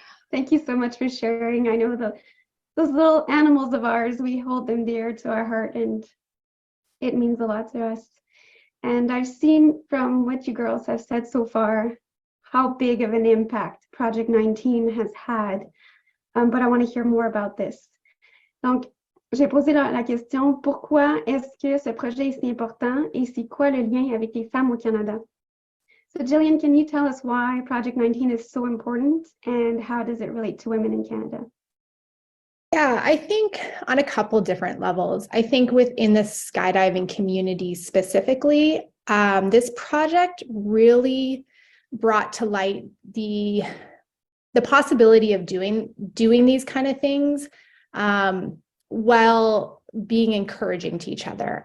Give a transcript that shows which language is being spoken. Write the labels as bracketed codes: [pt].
[en] Thank you so much for sharing. I know those little animals of ours, we hold them dear to our heart, and it means a lot to us. And I've seen from what you girls have said so far how big of an impact Project 19 has had. But I want to hear more about this. [fr] Donc, j'ai posé la question, pourquoi est-ce que ce projet est si important et c'est quoi le lien avec les femmes au Canada? [en] So Jillian, can you tell us why Project 19 is so important and how does it relate to women in Canada? Yeah, I think on a couple different levels. I think within the skydiving community specifically, this project really brought to light the possibility of doing these kind of things while being encouraging to each other.